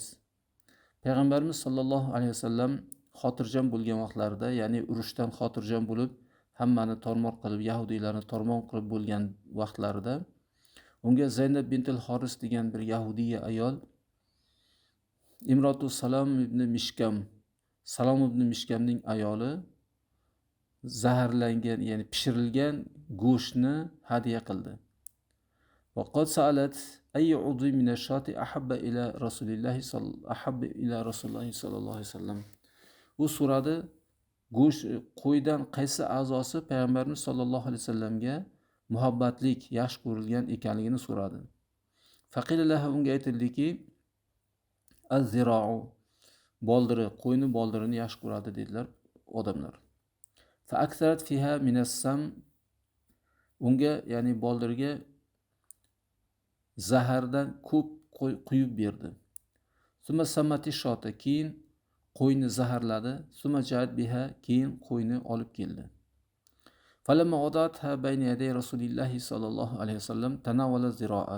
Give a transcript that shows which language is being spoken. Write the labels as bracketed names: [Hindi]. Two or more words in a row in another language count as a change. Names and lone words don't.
[Uzbek] Payg'ambarimiz sallallohu alayhi vasallam xotirjam bo'lgan vaqtlarida, ya'ni urushdan xotirjam bo'lib, hammani tormoq qilib, yahudiylarni tormoq qilib bo'lgan vaqtlarida unga Zaynab bintul Haris degan bir yahudiya ayol, [Arabic] امرأة سلام بن مشكم, [Uzbek] Salom ibn Mishkamning ayoli zaharlangan, ya'ni pishirilgan go'shtni hadya qildi. [Arabic] وقد سألت أي عضو من الشاة أحب إلى رسول الله صلى الله عليه وسلم. [Uzbek] U so'radi, qo'ydan qaysi a'zosi payg'ambarimiz sollallohu alayhi vasallamga muhabbatlik, yaxshi ko'rilgan ekanligini so'radi. [Arabic] فقيل لها, [Uzbek] unga aytildiki, az-zira'u, boldiri, qo'yni boldirini yaxshi ko'radi dedilar odamlar. [Arabic] فأكثرت فيها من السم, [Uzbek] unga, ya'ni boldirga zahardan ko'p quyib berdi. [Arabic] ثم سمت الشاة, [Uzbek] keyin qo'yni zaharladi. [Arabic] ثم جاءت بها, [Uzbek] keyin qo'yni olib keldi. [Arabic] فلما وضعتها بين يدي رسول الله صلى الله عليه وسلم تناول الذراع.